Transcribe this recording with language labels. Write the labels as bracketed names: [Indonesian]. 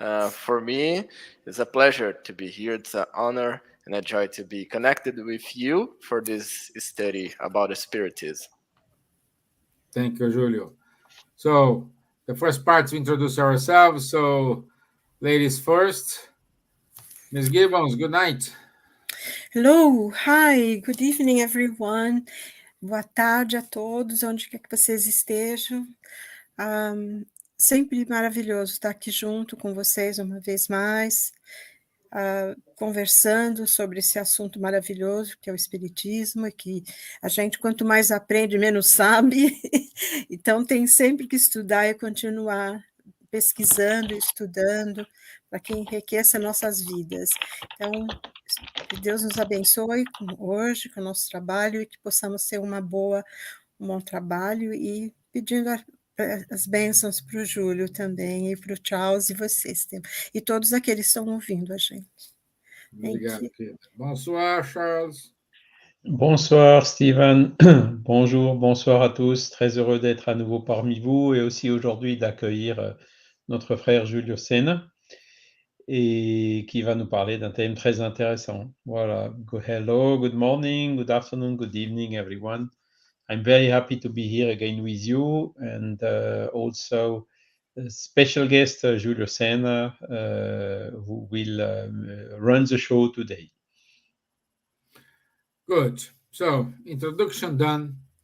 [English] For me, it's a pleasure to be here. It's an honor and a joy to be connected with you for this study about spiritism. Thank you, Julio. So, the first part to introduce ourselves. So, ladies first. Ms. Gibbons, good night. Hello, hi, good evening, everyone. [Portuguese] Boa tarde a todos, onde quer que vocês estejam. Sempre maravilhoso estar aqui junto com vocês uma vez mais, conversando sobre esse assunto maravilhoso que é o Espiritismo, e que a gente, quanto mais aprende, menos sabe. Então, tem sempre que estudar e continuar pesquisando, estudando, para que enriqueça nossas vidas. Então, que Deus nos abençoe hoje com o nosso trabalho e que possamos ter um bom trabalho, e pedindo as bênçãos para o Júlio também, e para o Charles e vocês, e todos aqueles que estão ouvindo a gente. Obrigado, querida. [French] Bonsoir, [Portuguese] Charles. [French] Bonsoir Stevan, bonjour, à tous, très heureux d'être à nouveau parmi vous et aussi aujourd'hui d'accueillir notre frère Julio Senna et qui va nous parler d'un thème très intéressant. [English] Voilà, hello, good morning, good afternoon, good evening everyone. I'm very happy to be here again with you and also a special guest Julio Senna who will run the show today. Good. So, introduction done.